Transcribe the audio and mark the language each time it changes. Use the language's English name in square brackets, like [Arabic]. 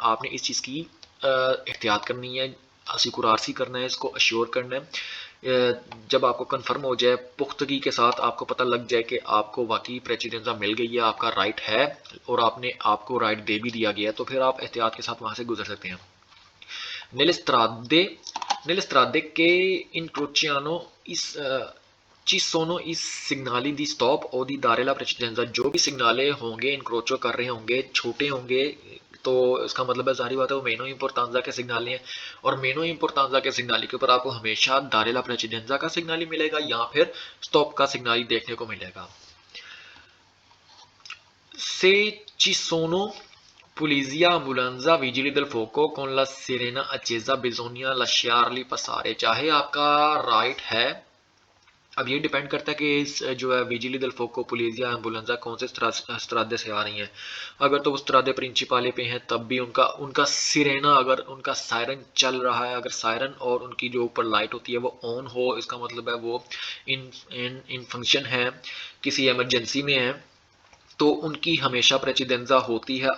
[Hindi] आपने इस चीज़ की एहतियात करनी है, सिकुरारसी करना है, इसको अश्योर करना है। जब आपको कंफर्म हो जाए, पुख्तगी के साथ आपको पता लग जाए कि आपको वाकई प्रेसिडेंजा मिल गई है, आपका राइट है और आपने, आपको राइट दे भी दिया गया है, तो फिर आप एहतियात के साथ वहां से गुजर सकते हैं। [Italian] Nelle strade che incrociano ci sono i segnali di stop o di dare la precedenza। [Hindi] जो भी सिग्नाले होंगे, इंक्रोचो कर रहे होंगे, छोटे होंगे, तो इसका मतलब है जाहिर बात है वो मेनो इम्पोर्टांजा के सिग्नाले हैं, और मेनो इम्पोर्टांजा के सिग्नाली के ऊपर आपको हमेशा दारेला प्रेसिडेंजा का सिग्नाली मिलेगा या फिर स्टॉप का सिग्नाली देखने को मिलेगा। [Italian] से ci sono Polizia, ambulanza, vigili del fuoco con la sirena accesa, bisogna lasciarli passare। [Hindi] चाहे आपका राइट है, अब ये डिपेंड करता है कि इस जो है विजिली दल फोको, पुलिसिया, एम्बुलेंसा कौन से स्त्रादे से आ रही हैं। अगर तो वो स्त्रादे प्रिंसिपाले पे हैं तब भी उनका उनका सिरेना, अगर उनका सायरन चल रहा है, अगर सायरन और उनकी जो ऊपर लाइट होती है वो ऑन हो, इसका मतलब है वो इन फंक्शन है, किसी इमरजेंसी में है, तो उनकी हमेशा प्रेसिडेंजा होती है।